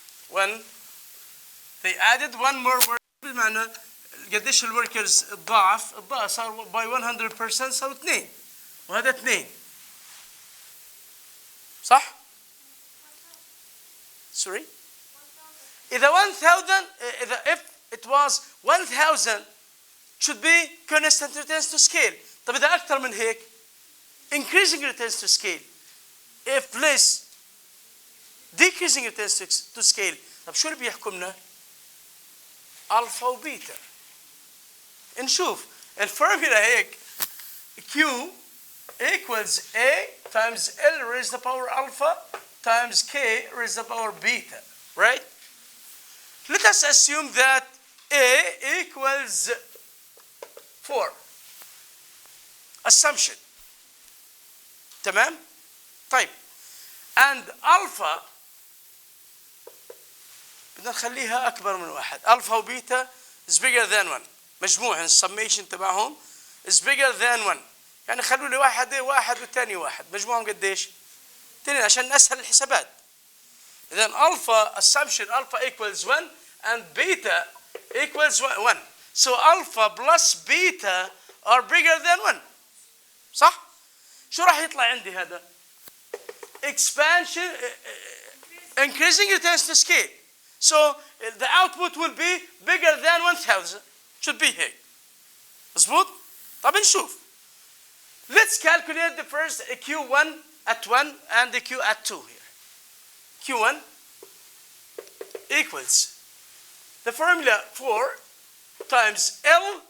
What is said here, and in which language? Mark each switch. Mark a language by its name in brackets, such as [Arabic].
[English] When they added one more worker [Arabic] بمعنى قديش الوركرز الضعف صار [English] by 100% [Arabic] صاروا 2 وهذا 2 صح؟ [English] sorry [Arabic] إذا 1000 [English] if it was 1000 should be constant returns to scale. [Arabic] طب إذا أكثر من هيك [English] increasing returns to scale. If less decreasing returns to scale. [Arabic] طب شو اللي بيحكمنا؟ ألفا وبيتا. نشوف الفورمولا هيك [English] Q equals A times L raised to the power alpha times K raised to the power beta, right? Let us assume that A equals 4. Assumption. [Arabic] تمام؟ طيب. And alpha بدنا نخليها أكبر من 1. [English] alpha وبيتا is bigger than 1. [Arabic] مجموع السميشن تبعهم [English] is bigger than 1. [Arabic] يعني خلوا لي واحد والثاني واحد. مجموعهم قديش؟ 2 عشان أسهل الحسابات. [English] إذن alpha assumption alpha equals 1 and beta equals 1. So alpha plus beta are bigger than 1. [Arabic] صح؟ شو راح يطلع عندي هذا؟ [English] Expansion increasing returns to scale. So the output will be bigger than 1000. Should be هيك. [Arabic] مظبوط؟ طب نشوف. [English] Let's calculate the first Q1 at 1 and the Q at 2 here. Q1 equals the formula 4 times L.